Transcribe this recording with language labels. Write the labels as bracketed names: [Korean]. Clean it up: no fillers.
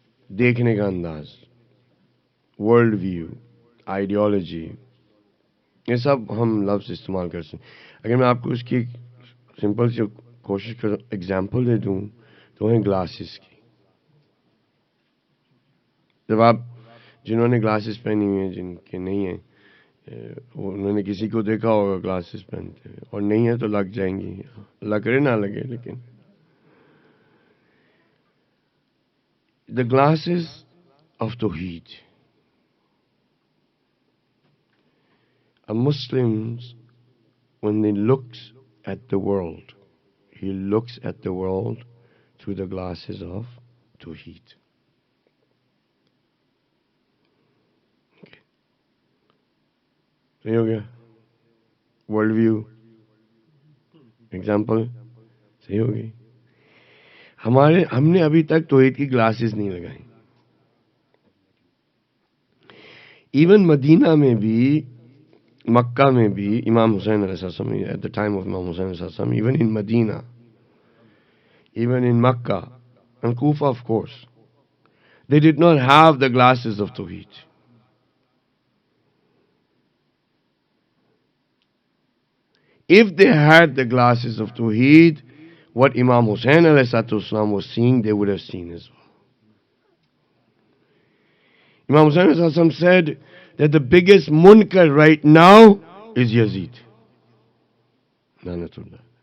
[Urdu] دیکھنے کا انداز، ورلڈ ویو، آئیڈیالوجی، یہ سب ہم لفظ استعمال کر سکتے. اگر میں آپ کو اس کی سمپل سی کوشش کروں، ایگزامپل دے دوں تو ہیں گلاسز کی. جب آپ جنہوں نے گلاسز پہنی ہوئی ہیں، جن کے نہیں ہیں، انہوں نے کسی کو دیکھا ہوگا گلاسز پہنتے ہیں، اور نہیں ہے تو لگ جائیں گی. اللہ کرے نہ لگے. لیکن [English] the glasses of Tawheed. A Muslim, when he looks at the world, he looks at the world through the glasses of Tawheed. Okay. [Urdu] صحیح ہو گیا. ورلڈ ویو ایگزامپل صحیح ہو گئی. ہم نے ابھی تک توحید کی گلاسز نہیں لگائی. [English] even [Urdu] مدینہ میں بھی، مکہ میں بھی، [English] Imam Hussain علیہ السلام at the time of Imam Hussain علیہ السلام، even in Madinah, even in Makkah and Kufa, of course, they did not have the glasses of Tawheed. If they had the glasses of Tawheed, what Imam Hussain ﷺ was seeing, they would have seen as well. Imam Hussain ﷺ said that the biggest munkar right now is Yazid. Lanatullah.